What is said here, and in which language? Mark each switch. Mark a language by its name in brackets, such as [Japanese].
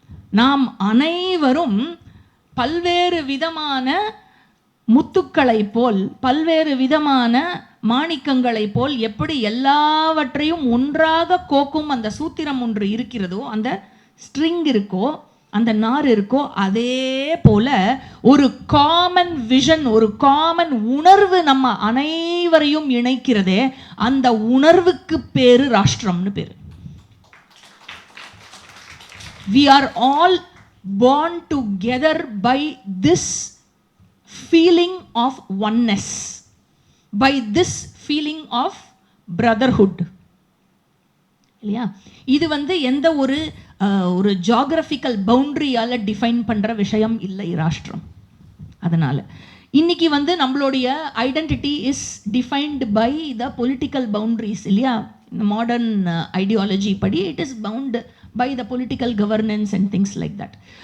[Tamil] நாம் அனைவரும் பல்வேறு விதமான முத்துக்களை போல், பல்வேறு விதமான மாணிக்கங்களை போல் எப்படி எல்லாவற்றையும் ஒன்றாக கோக்கும் அந்த சூத்திரம் ஒன்று இருக்கிறதோ, அந்த ஸ்ட்ரிங் இருக்கோ, அந்த நார் இருக்கோ, அதே போல ஒரு காமன் விஷன், ஒரு காமன் உணர்வு நம்ம அனைவரையும் இணைக்கிறதே, அந்த உணர்வுக்கு பேரு ராஷ்டிரம்னு பேரு. [English] We are all born together by this feeling of oneness, by this feeling of brotherhood. [Tamil] இல்லையா? இது எந்த ஒரு ஜியோகிராஃபிக்கல் பவுண்டரியால டிஃபைன் பண்ற விஷயம் இல்லை ராஷ்டிரம். அதனால இன்னைக்கு நம்மளுடைய [English] identity is defined by the political boundaries, [Tamil] இல்லையா? [English] Modern ideology படி it is bound by the political governance and things like that.